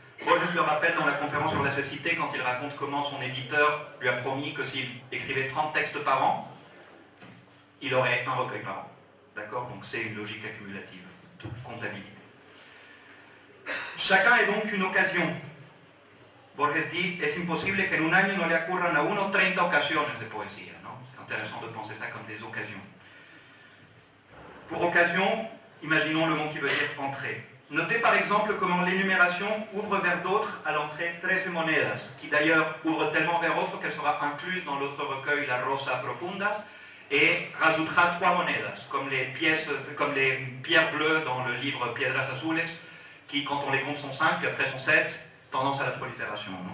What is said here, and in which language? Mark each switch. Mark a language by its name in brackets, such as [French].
[French] Borges le rappelle dans la conférence sur la cécité quand il raconte comment son éditeur lui a promis que s'il écrivait 30 textes par an, il aurait un recueil par an. D'accord? Donc c'est une logique accumulative, toute comptabilité. Chacun est donc une occasion Borges dit, [Spanish] es imposible que en un año no le ocurran a uno 30 ocasiones de poesía, ¿no? [French] C'est intéressant de penser ça comme des occasions. Pour occasion, imaginons le mot qui veut dire entrée. Notez par exemple comment l'énumération ouvre vers d'autres à l'entrée 13 monedas, qui d'ailleurs ouvre tellement vers autres qu'elle sera incluse dans l'autre recueil, La Rosa Profunda, et rajoutera 3 monedas, comme les pierres bleues dans le livre Piedras Azules, qui quand on les compte sont 5, puis après sont 7, tendance à la prolifération.